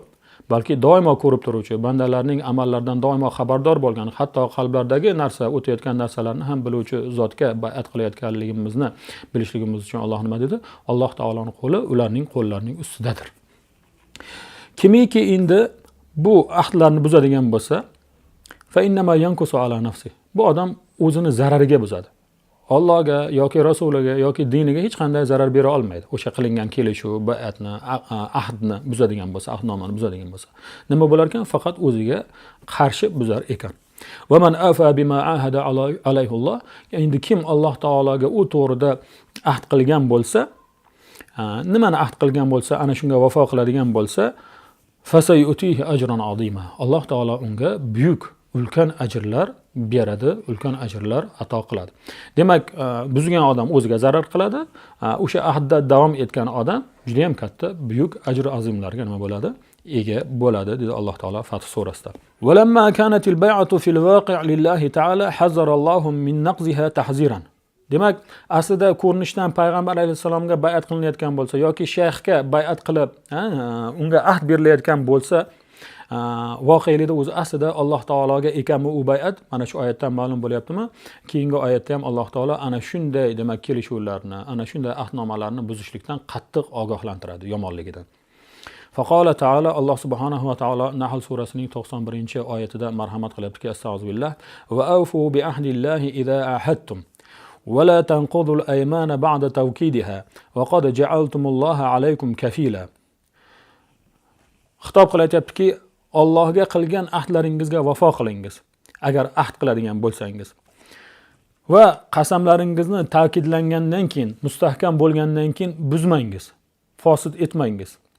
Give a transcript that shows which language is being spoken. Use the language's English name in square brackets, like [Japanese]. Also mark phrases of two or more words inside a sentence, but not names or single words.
[Uzbek] Balki doimo ko'rib turuvchi, bandalarning amallaridan doimo xabardor bo'lgan, hatto qalblardagi narsa, o'tayotgan narsalarni ham biluvchi zotga bay'at qilayotganligimizni bilishligimiz uchun Alloh nima dedi? Alloh taoloning qo'li ularning qo'llarining ustidadir. Kimiki endi bu ahdlarni buzadigan bo'lsa, [Arabic] فإنما ينكث على نفسه. [Uzbek] Bu odam o'zini zarariga buzadi. Allohga yoki rasuliga yoki diniga hech qanday zarar bera olmaydi. O'sha qilingan kelishuv, bay'atni, ahdni buzadigan bo'lsa, ahdnomani buzadigan bo'lsa, nima bo'lar ekan? Faqat o'ziga qarshi buzar ekan. [Arabic] ومن أوفى بما عاهد عليه الله. [Uzbek] Endi kim Alloh taologa u to'g'rida ahd qilgan bo'lsa, nimani ahd qilgan bo'lsa, ana shunga vafo qiladigan bo'lsa, [Arabic] فسيؤتيه أجرا عظيما. [Uzbek] Alloh taolo unga buyuk, ulkan ajrlar beradi, ulkan ajrlar ato qiladi. Demak, buzgan odam o'ziga zarar qiladi, o'sha ahdda davom etgan odam juda ham katta, buyuk ajr azimlarga nima bo'ladi? Ega bo'ladi, dedi Alloh taolo Fath surasida. [Arabic] ولما كانت البيعة في الواقع لله تعالى حذر الله من نقضها تحذيرا. [Uzbek] Demak, aslida ko'rinishdan payg'ambar alayhisalomga bay'at qilinayotgan bo'lsa yoki shayxga bay'at qilib, unga ahd berilayotgan bo'lsa, voqelikda o'zi aslida Alloh taologa ekanmi u bay'at? Mana shu oyatdan ma'lum bo'lyaptimi? Keyingi oyatda ham Alloh taolo ana shunday, demak, kelishuvlarni, ana shunday ahdnomalarni buzishlikdan qattiq ogohlantiradi, yomonligidan. [Arabic] فقال تعالى, [Uzbek] Alloh subhanahu va taolo Nahl surasining 91-oyatida marhamat qilyaptiki, astag'firullah, [Arabic] وأوفوا بعهد الله إذا عاهدتم ولا تنقضوا الأيمان بعد توكيدها وقد جعلتم الله عليكم كفيلا. [Uzbek] Xitob qilyaptiki, Allohga qilgan ahdlaringizga vafo qilingiz, agar ahd qiladigan bo'lsangiz. Va qasamlaringizni ta'kidlangandan keyin, mustahkam bo'lgandan keyin buzmangiz, fosid etmangiz.